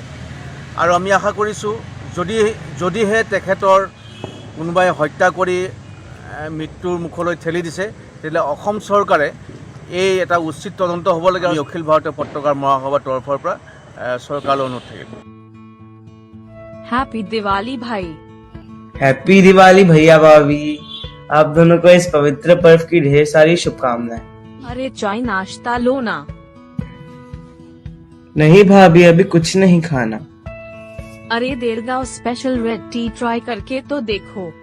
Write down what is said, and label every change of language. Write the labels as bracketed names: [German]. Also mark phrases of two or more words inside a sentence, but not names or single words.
[Assamese] আৰু আমি আশা কৰিছোঁ যদিহে তেখেতৰ কোনোবাই হত্যা কৰি মৃত্যুৰ মুখলৈ ঠেলি দিছে, তেতিয়াহ'লে অসম চৰকাৰে এই এটা উচিত তদন্ত হ'ব লাগে। আমি অখিল ভাৰতীয় পত্ৰকাৰ মহাসভাৰ তৰফৰ পৰা চৰকাৰলৈ অনুৰোধ থাকিব। [Hindi] हैप्पी दिवाली भाई। हैप्पी दिवाली भैया भाभी, आप दोनों को इस पवित्र पर्व की ढेर सारी शुभकामनाएं। अरे चाय नाश्ता लो ना। नहीं भाभी, अभी कुछ नहीं खाना। अरे देरगांव [English] special red tea [Hindi] ट्राई करके तो देखो।